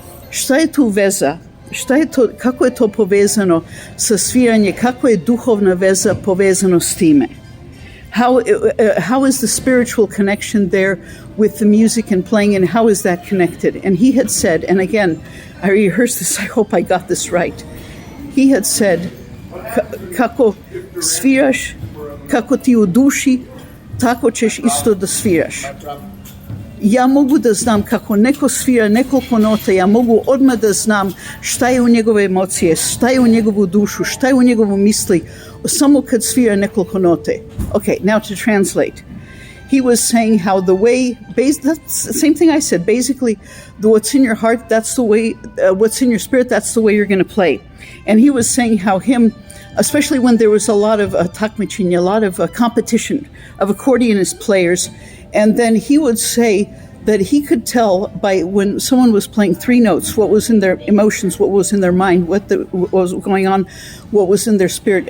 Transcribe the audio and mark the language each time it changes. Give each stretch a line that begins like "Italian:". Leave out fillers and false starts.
Serbian: Šta je tu veza? Šta je to, kako je to povezano sa sviranje? Kako je duhovna veza povezano s time?
English: How is the spiritual connection there with the music and playing, and how is that connected? And he had said, and again, I rehearsed this, I hope I got this right. He had said,
Serbian: kako sviraš, kako ti u duši, tako ćeš isto da sviraš. Ja mogu da znam kako neko svira nekoliko nota, ja mogu odmah da znam šta je u njegove emocije, šta je u njegovu dušu, šta je u njegovu misli, samo kad svira nekoliko note.
English: Okay, now to translate. He was saying how the way, that's the same thing I said, basically, what's in your heart, that's the way, what's in your spirit, that's the way you're going to play. And he was saying how especially when there was a lot of
Serbian: takmičenje,
English: a lot of competition of accordionist players, and then he would say that he could tell by when someone was playing 3 notes, what was in their emotions, what was in their mind, what was going on, what was in their spirit.